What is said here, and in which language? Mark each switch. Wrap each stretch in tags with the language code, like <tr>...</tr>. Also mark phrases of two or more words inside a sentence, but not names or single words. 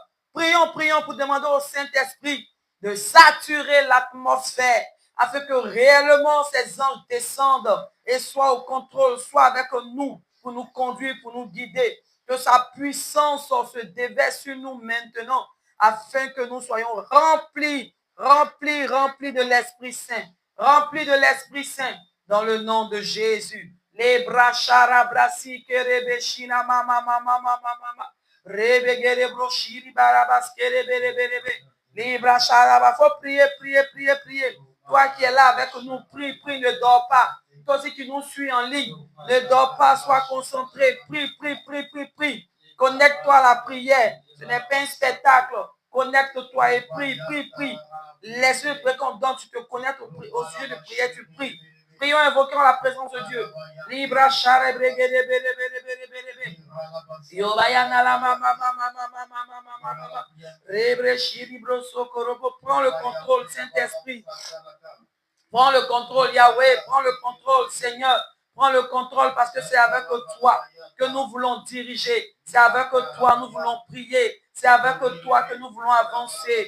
<fr>Prions, prions pour demander au Saint-Esprit de saturer l'atmosphère, afin que réellement ces anges descendent et soient au contrôle, soient avec nous pour nous conduire, pour nous guider. Que sa puissance se déverse sur nous maintenant, afin que nous soyons remplis de l'Esprit Saint. Remplis de l'Esprit Saint dans le nom de Jésus. Les brachara brasi kerebeshina mama mama mama mama. Rebegere brochiri barabas kereberebe. Les brachara, faut prier, prier, prier, prier. Toi qui es là avec nous, prie, prie, ne dors pas. Toi aussi qui nous suis en ligne, ne dors pas, sois concentré. Prie, prie, prie, prie, prie. Connecte-toi à la prière. Ce n'est pas un spectacle. Connecte-toi et prie, prie, prie. Laisse-le précompte, tu te connectes au sujet de prière, tu pries. Prions, invoquons la présence de Dieu. Libra share bregede bere bere bere bere bere. Yobayana la mama mama mama mama mama. Rebre shiri bro sokorobo. Prends le contrôle, Saint-Esprit. Prends le contrôle, Yahweh. Prends le contrôle, Seigneur. Prends le contrôle parce que c'est avec toi que nous voulons diriger. C'est avec toi que nous voulons prier. C'est avec toi que nous voulons avancer.</fr>